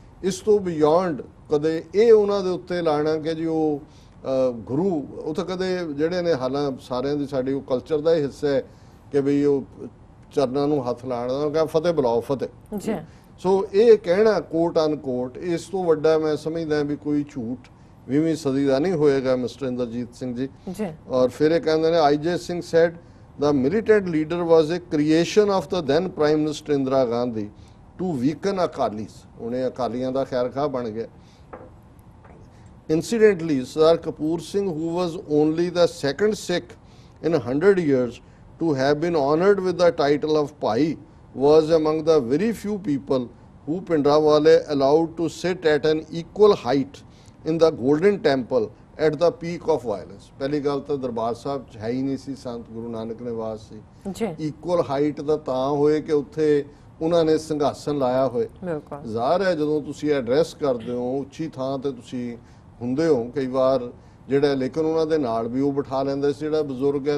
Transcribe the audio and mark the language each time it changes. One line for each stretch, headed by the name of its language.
Punjabi: ਇਸ ਤੋਂ ਬਿਯੋਂਡ ਕਦੇ ਇਹ ਉਹਨਾਂ ਦੇ ਉੱਤੇ ਲਾਣਾ ਕਿ ਜੀ ਉਹ ਗੁਰੂ, ਉਹ ਤਾਂ ਕਦੇ ਜਿਹੜੇ ਨੇ ਹਾਲਾਂ ਸਾਰਿਆਂ ਦੀ ਸਾਡੀ ਉਹ ਕਲਚਰ ਦਾ ਹੀ ਹਿੱਸਾ ਹੈ ਕਿ ਬਈ ਉਹ ਚਰਨਾਂ ਨੂੰ ਹੱਥ ਲਾਣ ਦਾ ਕਹਿੰਦਾ ਫਤਿਹ ਬੁਲਾਓ ਫਤਿਹ। ਜੀ, ਸੋ ਇਹ ਕਹਿਣਾ ਕੋਟ ਅਨਕੋਟ ਇਸ ਤੋਂ ਵੱਡਾ ਮੈਂ ਸਮਝਦਾ ਵੀ ਕੋਈ ਝੂਠ 20ਵੀਂ ਸਦੀ ਦਾ ਨਹੀਂ ਹੋਏਗਾ ਮਿਸਟਰ ਇੰਦਰਜੀਤ ਸਿੰਘ ਜੀ। ਜੀ, ਔਰ ਫਿਰ ਇਹ ਕਹਿੰਦੇ ਨੇ ਆਈਜੇ Singh sad
English: the militant leader was a creation of the then prime minister Indira Gandhi to weaken akalis।
Punjabi: ਉਹਨੇ ਅਕਾਲੀਆਂ ਦਾ ਖੈਰਖਾਹ ਬਣ ਗਿਆ।
English: Incidentally, Sardar Kapoor Singh, who was only the second Sikh in 100 years to have been honored with the title of Pai, was among the very few people who Pindrawale allowed to sit at an equal height in the Golden Temple at the peak of violence।
Punjabi: ਪਹਿਲੀ ਗੱਲ ਤਾਂ ਦਰਬਾਰ ਸਾਹਿਬ 'ਚ ਹੈ ਹੀ ਨਹੀਂ ਸੀ, ਸੰਤ ਗੁਰੂ ਨਾਨਕ ਨੇ ਵਾਸ ਸੀ। ਜੀ, equal height ਦਾ ਤਾਂ ਹੋਏ ਕਿ ਉੱਥੇ ਉਹਨਾਂ ਨੇ ਸਿੰਘਾਸਨ ਲਾਇਆ ਹੋਏ। ਬਿਲਕੁਲ। ਜ਼ਾਹਰ ਹੈ ਜਦੋਂ ਤੁਸੀਂ ਐਡਰੈਸ ਕਰਦੇ ਹੋ ਉੱਚੀ ਥਾਂ ਤੇ ਤੁਸੀਂ ਹੁੰਦੇ ਹੋ ਕਈ ਵਾਰ ਜਿਹੜਾ, ਲੇਕਿਨ ਉਹਨਾਂ ਦੇ ਨਾਲ ਵੀ ਉਹ ਬਿਠਾ ਲੈਂਦੇ ਸੀ ਜਿਹੜਾ ਬਜ਼ੁਰਗ ਹੈ।